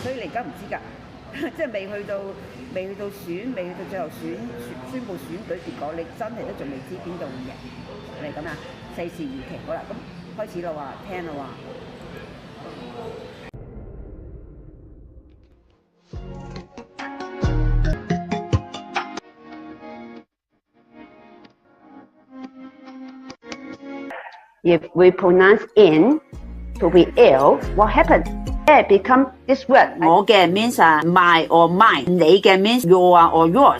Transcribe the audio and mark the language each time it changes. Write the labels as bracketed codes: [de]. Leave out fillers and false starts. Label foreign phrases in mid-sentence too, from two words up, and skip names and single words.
[yue] 所以你而家唔知㗎，即係未去到最後宣佈選舉結果，你真係都仲未知邊度會贏嚟咁啊！世事如棋，好啦，咁開始啦喎，聽啦喎。 [en] If we pronounce in to be ill, what happens? It becomes this word. [yue] 我嘅 [en] means my or mine. [yue] 你嘅 [en] means your or yours.